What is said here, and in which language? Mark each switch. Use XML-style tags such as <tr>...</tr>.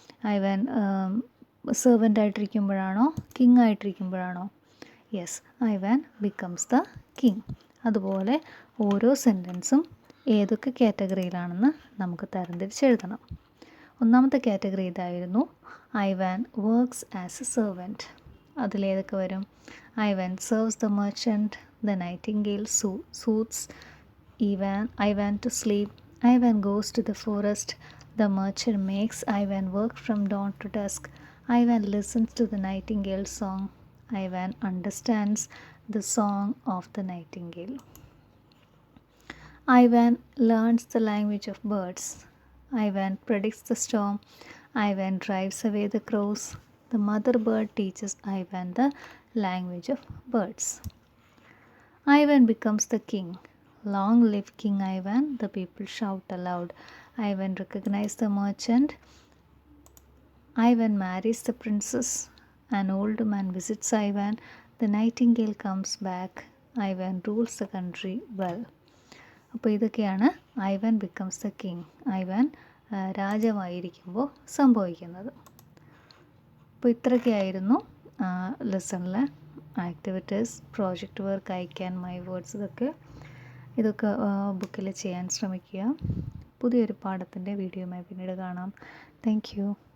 <ml>Ivan servant ആയിട്ടിരിക്കുമ്പോഴാണോ, king ആയിട്ടിരിക്കുമ്പോഴാണോ?</ml> <en>Yes, Ivan becomes the king.</en> <ml>അതുപോലെ ഓരോ സെൻറ്റൻസും ഏതൊക്കെ കാറ്റഗറിയിലാണെന്ന് നമുക്ക് തരംതിരിച്ചെഴുതണം. ഒന്നാമത്തെ കാറ്റഗറി ഇതായിരുന്നു,</ml> <en>Ivan works as a servant.</en> <ml>അതിലേതൊക്കെ വരും?</ml> <en>Ivan serves the merchant, the nightingale soothes Ivan to sleep, Ivan goes to the forest, the merchant makes Ivan work from dawn to dusk, Ivan listens to the nightingale's song, Ivan understands the song of the nightingale. Ivan learns the language of birds, Ivan predicts the storm, Ivan drives away the crows, the mother bird teaches Ivan the language of birds. Ivan becomes the king. Long live King Ivan, the people shout aloud. Ivan recognizes the merchant. Ivan marries the princess. An old man visits Ivan. The nightingale comes back. Ivan rules the country well.</en> <ml>അപ്പോൾ ഇതൊക്കെയാണ്</ml> <en>Ivan becomes the king,</en> <ml>Ivan രാജാവായിരിക്കുമ്പോൾ സംഭവിക്കുന്നത്. അപ്പോൾ ഇത്രയൊക്കെയായിരുന്നു ലെസണിലെ activities, project work, അയക്കാൻ my words, ഇതൊക്കെ ബുക്കിൽ ചെയ്യാൻ ശ്രമിക്കുക. പുതിയൊരു പാഠത്തിൻ്റെ വീഡിയോയുമായി പിന്നീട് കാണാം. Thank you.</ml>